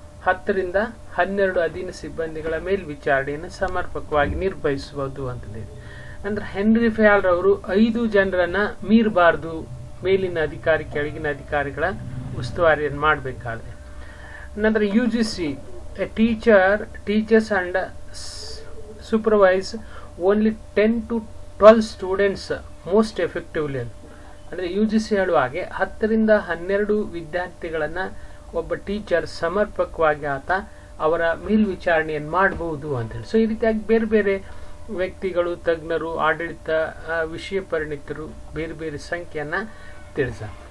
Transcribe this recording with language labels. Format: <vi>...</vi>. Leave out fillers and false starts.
<kn>10 ರಿಂದ 12 ಅಧೀನ ಸಿಬ್ಬಂದಿಗಳ ಮೇಲ್ವಿಚಾರಣೆಯನ್ನು ಸಮರ್ಪಕವಾಗಿ ನಿರ್ವಹಿಸಬಹುದು ಅಂತಂದೇಳಿ. ಅಂದ್ರೆ ಹೆನ್ರಿ ಫಯಾಲ್ ರವರು 5 ಜನರನ್ನ ಮೀರಬಾರ್ದು, ಮೇಲಿನ ಅಧಿಕಾರಿ ಕೆಳಗಿನ ಅಧಿಕಾರಿಗಳ ಉಸ್ತುವಾರಿಯನ್ನು ಮಾಡಬೇಕಾದ್ರೆ. ನಂತರ</kn> <en>UGC, a teacher teaches and supervise only 10 to 12 students most effectively.</en> <kn>ಅಂದರೆ UGC ಹೇಳುವ ಹಾಗೆ 10 ರಿಂದ 12 ವಿದ್ಯಾರ್ಥಿಗಳನ್ನ ಒಬ್ಬ ಟೀಚರ್ ಸಮರ್ಪಕವಾಗಿ ಆತ ಅವರ ಮೇಲ್ವಿಚಾರಣೆಯನ್ನು ಮಾಡಬಹುದು ಅಂತೇಳಿ. ಸೊ ಈ ರೀತಿಯಾಗಿ ಬೇರೆ ಬೇರೆ ವ್ಯಕ್ತಿಗಳು, ತಜ್ಞರು, ಆಡಳಿತ ವಿಷಯ ಪರಿಣಿತರು ಬೇರೆ ಬೇರೆ ಸಂಖ್ಯೆಯನ್ನ ತಿಳಿಸ.</kn>